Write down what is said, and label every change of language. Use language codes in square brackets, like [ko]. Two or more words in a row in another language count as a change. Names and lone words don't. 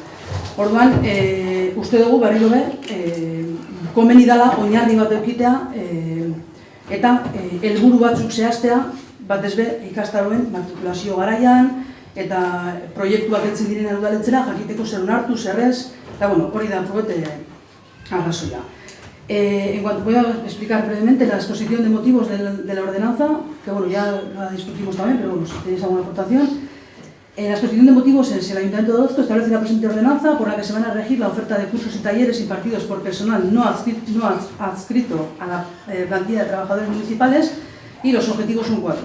[eu] Orduan, uste dugu berriro be, komeni dela oinarri bat eukitea eta helburu batzuk zehaztea, batez be, ikastaroen matrikulazio garaian eta proiektuak etzen diren udaletxera jakiteko zer onartu, zer ez, eta bueno, hori da probete arrazoia. [es] En cuanto voy a explicar brevemente la exposición de motivos de la ordenanza, que bueno, ya la discutimos también, pero bueno, si tenéis alguna aportación. En la exposición de motivos es el Ayuntamiento de Orozco establece la presente ordenanza por la que se van a regir la oferta de cursos y talleres impartidos por personal no adscrito a la plantilla de trabajadores municipales y los objetivos son 4.